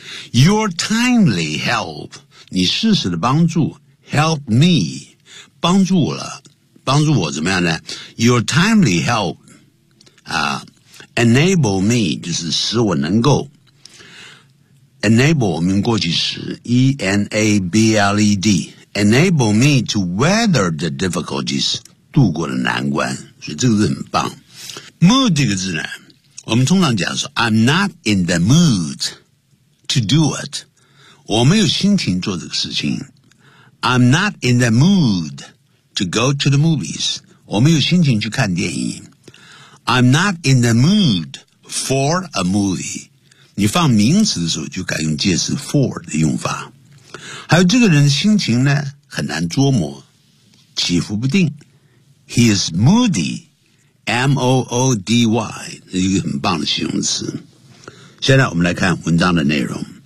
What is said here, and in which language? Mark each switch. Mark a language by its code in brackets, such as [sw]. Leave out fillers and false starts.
[en] Your timely help, [zh] 你适时的帮助 , [en] help me, [zh] 帮助了帮助我怎么样呢 ?Your timely help,、 [en] enable me, [zh] 就是使我能够 ,enable, 我们过去时 ,E-N-A-B-L-E-D, [en] enable me to weather the difficulties, [zh] 度过了难关，所以这个字很棒。 [en] Mood [zh] 这个字呢，我们通常讲说 [en] ,I'm not in the mood,To do it. [zh] 我没有心情做这个事情。 [en] I'm not in the mood to go to the movies. [zh] 我没有心情去看电影。 [en] I'm not in the mood for a movie. [zh] 你放名词的时候就改用介词 for 的用法。还有这个人的心情呢，很难捉摸，起伏不定。 [en] He is moody. M-O-O-D-Y. [zh] 是一个很棒的形容词。现在我们来看文章的内容。